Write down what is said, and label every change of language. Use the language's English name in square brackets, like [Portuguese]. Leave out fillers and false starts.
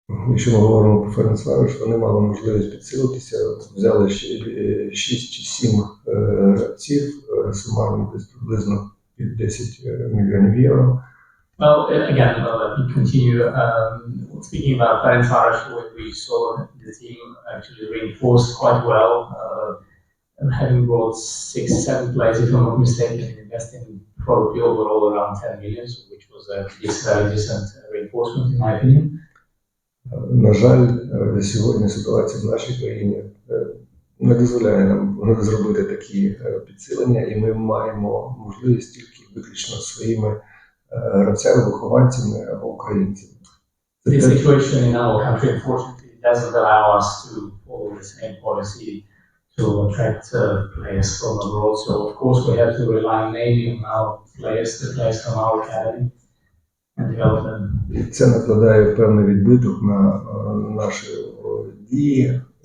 [Ukrainian] Якщо ми говоримо про Ференцварош, вони мали можливість підсилитися, взяли 6 чи 7 гравців, сумарно десь приблизно під 10 мільйонів євро. [English] Well, again, let me continue. Speaking about Fеренцварош, we saw the team actually reinforced quite well, having brought 6-7 players, if I'm not mistaken, investing probably overall around 10 million, which was a very decent reinforcement in my opinion. [Ukrainian] На жаль, сьогодні ситуація в нашій країні не дозволяє нам зробити такі підсилення, і ми маємо можливість тільки виключно своїми гравцями, вихованцями або українцями. [English] The situation in our country, unfortunately, doesn't allow us to follow the same policy to attract players from abroad. So, of course, we have to rely mainly on our players, the players from our academy, and develop them. [Ukrainian] І це накладає певний відбиток на наші дії.